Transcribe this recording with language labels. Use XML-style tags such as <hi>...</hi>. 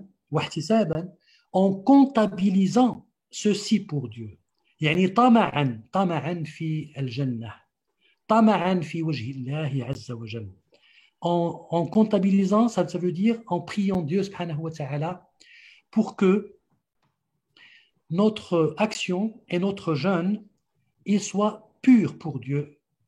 <fr>واحتسابا, en comptabilisant ceci pour Dieu.</fr> <ar>يعني طمعا في الجنة طمعا في وجه الله عز وجل.</ar> <fr>En comptabilisant, ça veut dire en priant Dieu</fr> <ar>subhanahu wa ta'ala</ar> <fr>pour que notre action et notre jeûne ils soient purs pour Dieu</fr>